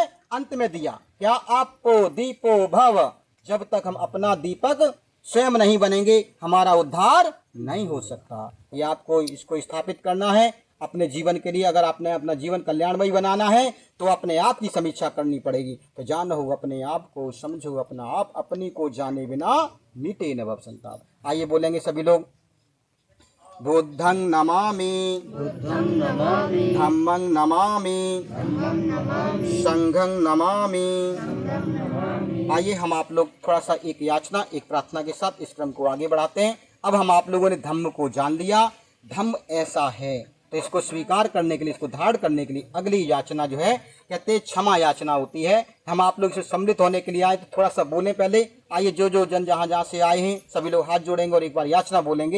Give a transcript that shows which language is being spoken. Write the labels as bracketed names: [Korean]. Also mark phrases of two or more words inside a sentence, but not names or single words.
[Hindi] अंत में दिया क्या, आपको दीपो भव, जब तक हम अपना दीपक स्वयं नहीं बनेंगे हमारा उद्धार नहीं हो सकता। ये आपको इसको स्थापित करना है अपने जीवन के लिए। अगर आपने अपना जीवन कल्याणमयी बनाना है तो अपने आप की समीक्षा करनी पड़ेगी। तो जानो अपने आप को, समझो अपना आप, अपनी को जाने बिना मिटे न भव संताप। आइए बोलेंगे सभी लोग, [Pali] बुद्धं नमामि, धम्मं नमामि, संघं नमामि। [Hindi] आइए हम आप लोग थोड़ा सा एक याचना, एक प्रार्थना के साथ इस क्रम को आगे बढ़ाते हैं। अब हम आप लोगों ने धम्म को जान लिया, धम्म ऐसा है, तो इसको स्वीकार करने के लिए, इसको धारण करने के लिए अगली याचना जो है कहते हैं क्षमा याचना होती है। हम आप लोग इसे सम्मिलित होने के लिए आए, तो थोड़ा सा बोलें पहले। आइए, जो जो जन जहाँ जहाँ से आए हैं सभी लोग हाथ जोड़ेंगे और एक बार याचना बोलेंगे।